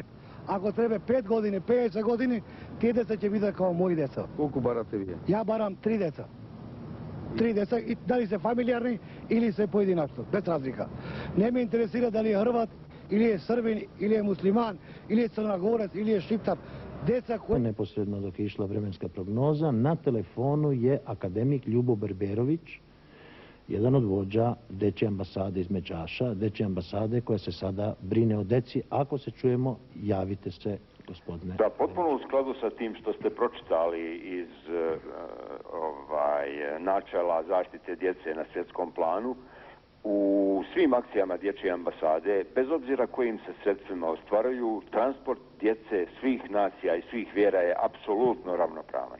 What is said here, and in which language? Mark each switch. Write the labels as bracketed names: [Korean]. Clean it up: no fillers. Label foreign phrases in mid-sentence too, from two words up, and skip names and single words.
[Macedonian] Ако треба 5 години, 50 години, тие деца ќе бидат како мои деца. Колку барате вие? Ја барам 3 деца. 3 деца, и дали се фамилиарни или се поединачно, без разлика. Не ме интересира дали е Хрват, или е Србин, или е муслиман, или е Црногорец, или е Шиптар. Деца кои... [Serbian] Neposredno dok je išla vremenska prognoza, na telefonu je akademik Ljubo Berberović, jedan od vođa Dečje ambasade iz Međaša, Dečje ambasade koja se sada brine o deci. Ako se čujemo, javite se, gospodine. [Bosnian] Da, potpuno u skladu sa tim što ste pročitali iz načela zaštite djece na svjetskom planu, u svim akcijama Dječje ambasade, bez obzira kojim se sredstvima ostvaruju, transport djece svih nacija i svih vjera je apsolutno ravnopravan.